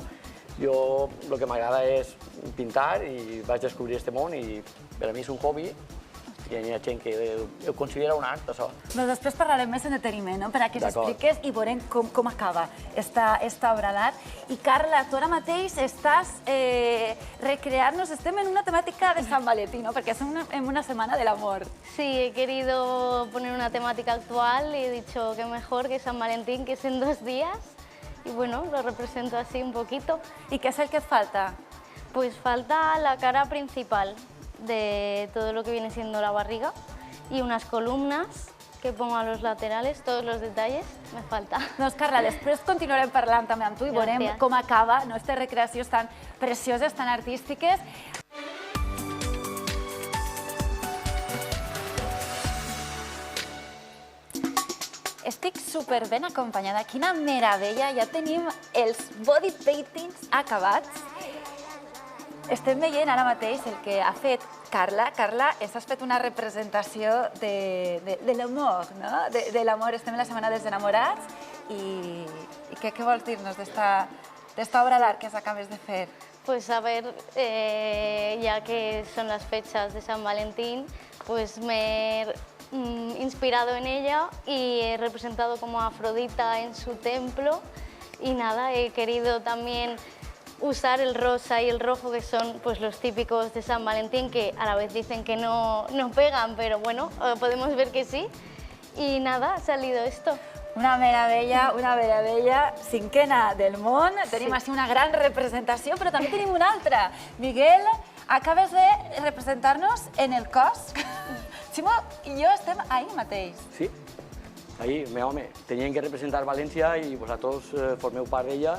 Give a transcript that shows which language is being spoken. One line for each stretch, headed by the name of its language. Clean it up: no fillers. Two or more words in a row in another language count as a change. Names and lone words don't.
Catalan: Jo el que m'agrada és pintar i vaig descobrir aquest món i per a mi és un hobby i hi ha gent que ho considera un art, això. Doncs després parlarem més en deteniment, no? Per a que s'expliques i veurem com acaba esta obra d'art. I Carla, tu ara mateix estàs recreant-nos, estem en una temàtica de Sant Valentí, ¿no? Perquè estem en una
Spanish: semana del amor. Sí, he querido poner una temática actual y he dicho que mejor que San Valentín, que es en 2 días. Y bueno, lo represento así un poquito.
Catalan: I què és el que et falta?
Spanish: Pues falta la cara principal de todo lo que viene siendo la barriga y unas columnas que pongo a los laterales, todos los detalles, me falta.
Catalan: Doncs Carla, després continuarem parlant també amb tu i veurem com acaba aquestes recreacions tan precioses, tan artístiques. Estic super ben acompanyada, quina meravella, ja tenim els body paintings acabats. Estem veient ara mateix el que ha fet Carla. Carla, has fet una representació de l'amor, no? De l'amor, estem en la Setmana dels Enamorats i què vols dir-nos d'esta obra d'art que acabes de fer?
Spanish: Pues a ver, ya que son las fechas de San Valentín, pues me he inspirado en ella y he representado como a Afrodita en su templo y nada, he querido también usar el rosa y el rojo, que son pues los típicos de San Valentín, que a la vez dicen que no pegan, pero bueno, podemos ver que sí. Y nada, ha salido esto.
Catalan: Una meravella, cinquena del món. Tenim així una gran representació, però també tenim una altra. Miguel, acabes de representar-nos en el cos. Ximo i jo estem ahí mateix. Sí, ahí, home, tenien que representar València i vosaltres formeu part d'ella.